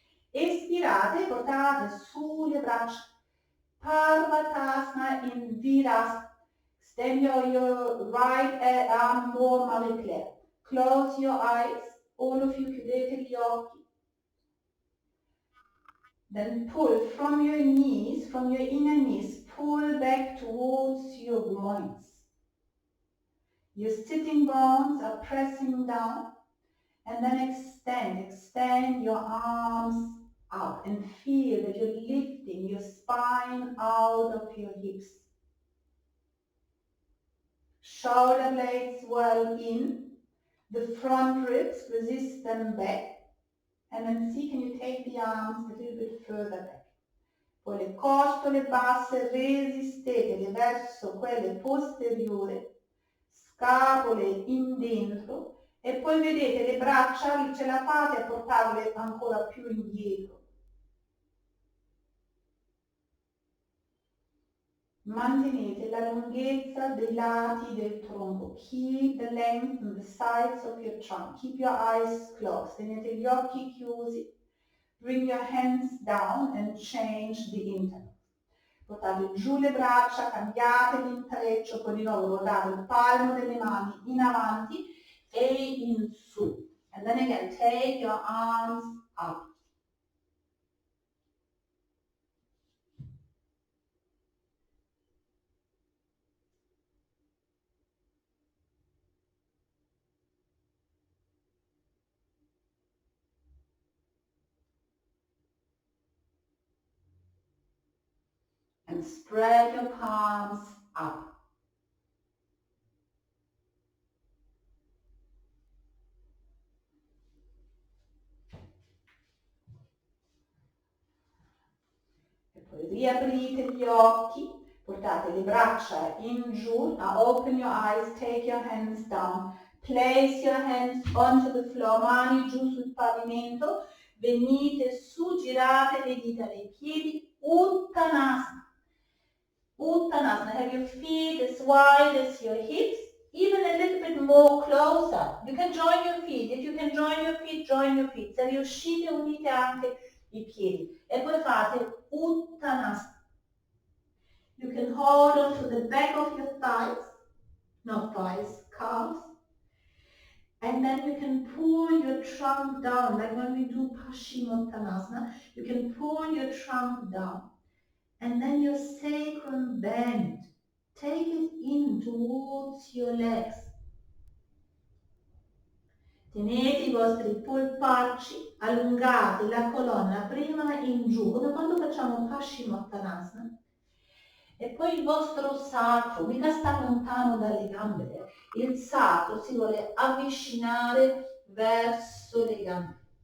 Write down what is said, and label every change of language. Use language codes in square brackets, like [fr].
[it] Espirate, portate sulle braccia. Parvatasana in Virasana. [en] Extend your right arm more, Marie-Claire. Close your eyes. All of you [it] chiudete gli occhi. [en] Then pull from your knees, from your inner knees, pull back towards your groins. Your sitting bones are pressing down. And then extend your arms out and feel that you're lifting your spine out of your hips. Shoulder blades well in. The front ribs, resist them back. And then see, can you take the arms a little bit further back. [it] Poi le costole basse resistetele verso quelle posteriori, scapole in dentro e poi vedete le braccia, ce la fate a portarle ancora più indietro. Mantenete la lunghezza dei lati del tronco. [en] Keep the length on the sides of your trunk. Keep your eyes closed. [it] Tenete gli occhi chiusi. [en] Bring your hands down and change the interval. [it] Portate giù le braccia, cambiate l'intreccio, poi di nuovo ruotate il palmo delle mani in avanti e in su. [en] And then again, take your arms up. spread your palms up. [it] E poi riaprite gli occhi, portate le braccia in giù. [en] Now open your eyes, take your hands down. Place your hands onto the floor, [it] mani giù sul pavimento. Venite su, girate le dita dei piedi. [sa] Uttanasana. Uttanasana. [en] Have your feet as wide as your hips, even a little bit more closer. You can join your feet. If you can join your feet, join your feet. [it] Se riuscite, unite anche i piedi. E poi fate Uttanasana. [en] You can hold on to the back of your thighs, not thighs, calves. And then you can pull your trunk down, like when we do Paschimottanasana. You can pull your trunk down. And then your sacrum bend. Take it in towards your legs. [it] Tenete i vostri polpacci, allungate la colonna prima in giù, come quando facciamo Paschimottanasana. E poi il vostro sacro, mica sta lontano dalle gambe, il sacro si vuole avvicinare verso le gambe.